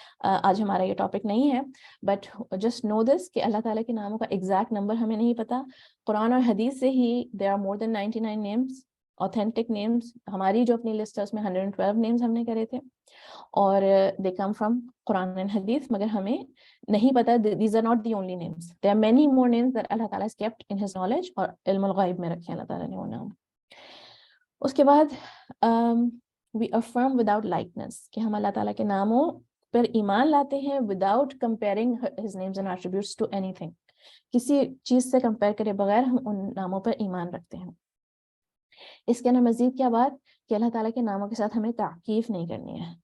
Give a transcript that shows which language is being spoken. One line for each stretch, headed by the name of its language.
Urdu: آج ہمارا یہ ٹاپک نہیں ہے،
English: but just know this
Urdu: کہ اللہ تعالیٰ کے ناموں کا ایگزیکٹ نمبر ہمیں نہیں پتا. قرآن اور حدیث سے ہی
English: there are more than 99 names, authentic names.
Urdu: ہماری جو اپنی لسٹ ہے اس میں 112 نیمز ہم نے کرے تھے، اور
English: they come from
Urdu: Quran and حدیث، مگر ہمیں نہیں پتا.
English: these are not the only names, there are many more names that اللہ تعالیٰ has kept in his knowledge،
Urdu: اور علم الغیب میں رکھے اللہ تعالیٰ نے وہ نام. اس کے بعد
English: we affirm without likeness،
Urdu: کہ ہم اللہ تعالیٰ کے ناموں پر ایمان لاتے ہیں
English: without comparing his names and attributes to anything.
Urdu: کسی چیز سے کمپیئر کرے بغیر ہم ان ناموں پر ایمان رکھتے ہیں. اس کے اندر مزید کیا بات کہ اللہ تعالیٰ کے ناموں کے ساتھ ہمیں تعقیف نہیں کرنی ہے.